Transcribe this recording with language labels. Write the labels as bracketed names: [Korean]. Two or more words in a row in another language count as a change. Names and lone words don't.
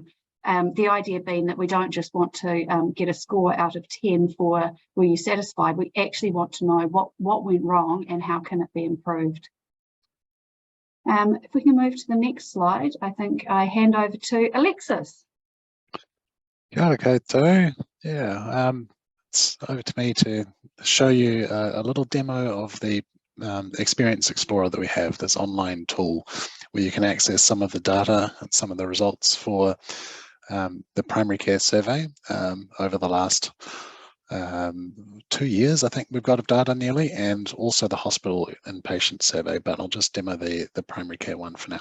[English] The idea being that we don't just want to get a score out of 10 for were you satisfied, we actually want to know what went wrong and how can it be improved. If we can move to the next slide, I think I hand over to Alexis. [Māori] Kia ora koutou. [English] Yeah, it's over to me to show you a little demo of the Experience Explorer that we have, this online tool where you can access some of the data and some of the results for the primary care survey over the last 2 years, I think we've got of data nearly, and also the hospital inpatient survey, but I'll just demo the primary care one for now.